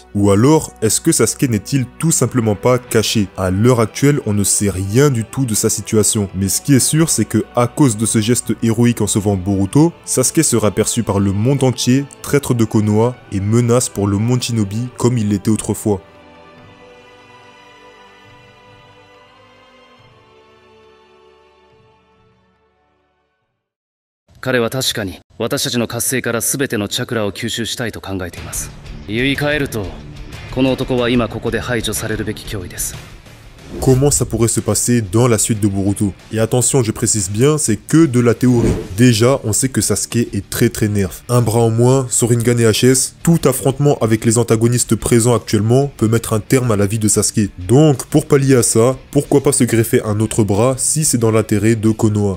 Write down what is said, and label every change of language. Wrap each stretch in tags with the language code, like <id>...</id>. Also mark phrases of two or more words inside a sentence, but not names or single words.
<fr>Ou alors, est-ce que Sasuke n'est-il tout simplement pas caché? À l'heure actuelle, on ne sait rien du tout de sa situation. Mais ce qui est sûr, c'est que à cause de ce geste héroïque en sauvant Boruto, Sasuke sera perçu par le monde entier, traître de Konoha et menace pour le monde Shinobi comme il l'était autrefois.</fr> <ja>彼は確かに私たちの活性から全てのチャクラを吸収したいと考えています。言い換えると、この男は今ここで排除されるべき脅威です。</ja> <fr>Comment ça pourrait se passer dans la suite de Boruto? Et attention, je précise bien, c'est que de la théorie. Déjà, on sait que Sasuke est très nerf. Un bras en moins, Soringan et HS, tout affrontement avec les antagonistes présents actuellement peut mettre un terme à la vie de Sasuke. Donc, pour pallier à ça, pourquoi pas se greffer un autre bras si c'est dans l'intérêt de Konoha?</fr>